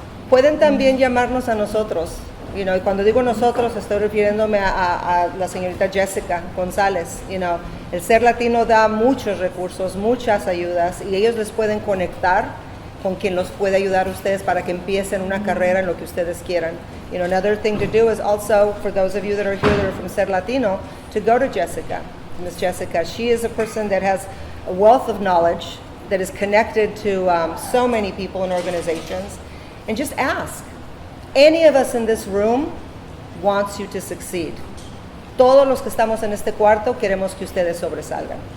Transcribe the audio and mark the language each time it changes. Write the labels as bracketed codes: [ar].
[es] Pueden también llamarnos a nosotros. [en] You know, [es] y cuando digo nosotros estoy refiriéndome a la señorita Jessica González. [en] You know, [es] el Ser Latino da muchos recursos, muchas ayudas y ellos les pueden conectar con quien los puede ayudar a ustedes para que empiecen una carrera en lo que ustedes quieran. [en] You know, another thing to do is also, for those of you that are here that are from Ser Latino, to go to Jessica, Miss Jessica. She is a person that has a wealth of knowledge, that is connected to so many people and organizations, and just ask. Any of us in this room wants you to succeed. [es] Todos los que estamos en este cuarto queremos que ustedes sobresalgan.